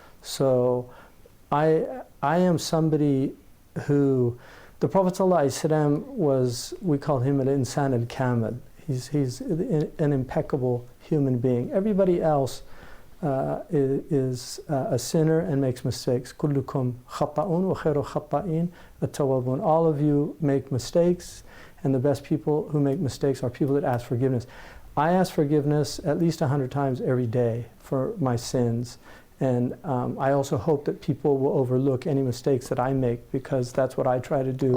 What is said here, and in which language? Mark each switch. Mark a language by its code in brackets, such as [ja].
[en] So I am somebody who, the Prophet ﷺ was, we call him al-insan al-kamil. He's an impeccable human being. Everybody else is a sinner and makes mistakes. [ar] كلكم خطاؤون وخير الخطائين التوابون. [en] All of you make mistakes, and the best people who make mistakes are people that ask forgiveness. I ask forgiveness at least 100 times every day for my sins. And I also hope that people will overlook any mistakes that I make, because that's what I try to do.